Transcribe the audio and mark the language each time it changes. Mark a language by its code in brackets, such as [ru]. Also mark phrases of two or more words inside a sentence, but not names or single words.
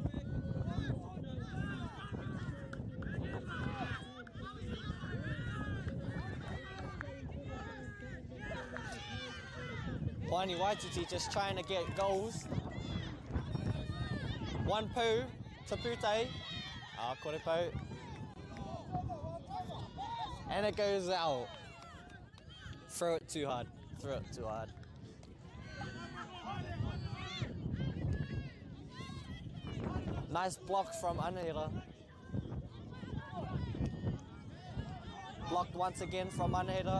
[en] Hoani Waititi just trying to get goals. One poo to Putai. [mi] Kore po. [en] And it goes out. Throw it too hard. Nice block from Anahira. Blocked once again from Anahira.